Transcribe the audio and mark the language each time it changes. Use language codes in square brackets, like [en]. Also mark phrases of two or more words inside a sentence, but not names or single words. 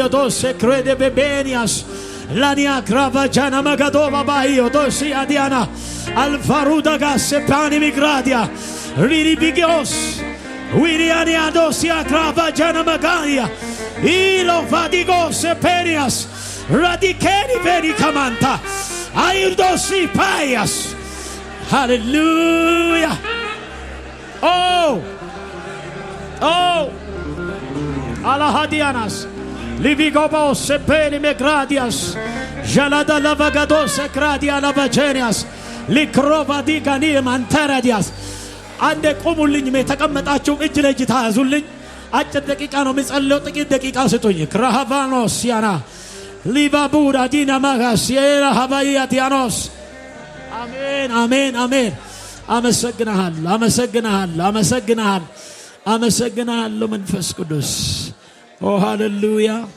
[am] ዶስ ክሬደ በቤኒያስ ላኒያ ክራቫጃና መጋዶ ባባዮ ዶስ አዲያና አልፋሩዳ ጋስ ፓኒ ሚግራዲያ ሪሪቢጎስ ዊሪያኒያ ዶሲያ ክራቫጃና መጋዲያ ኢሎ ፋዲጎስ ፔኒያስ ራዲኬኒ ቬኒ ካማንታ አይርዶሲ ፓያስ ሃሌሉያ አላሃዲያናስ ሊቪጎቦስ ፔኒ ሜግራዲያስ ዣላዳ ላቫጋዶስ ክራዲያ ላቫጄኒያስ ሊክሮቫዲጋኒ ማንተራዲያስ አንዴ ቁሙልኝ። የተቀመጣችሁ እጅ ለእጅ ታያዙልኝ። አጭር ደቂቃ ነው የምጸልየው። ጥቂት ደቂቃ ስጡኝ። ክራሃቫኖስ ያና ሊባቡዳ ዲና ማጋስ የራሃባያ ዲያኖስ አሜን አሜን አሜን። አመሰግናል አመሰግናል አመሰግናል አመሰግናለሁ መንፈስ ቅዱስ ሃሌሉያ።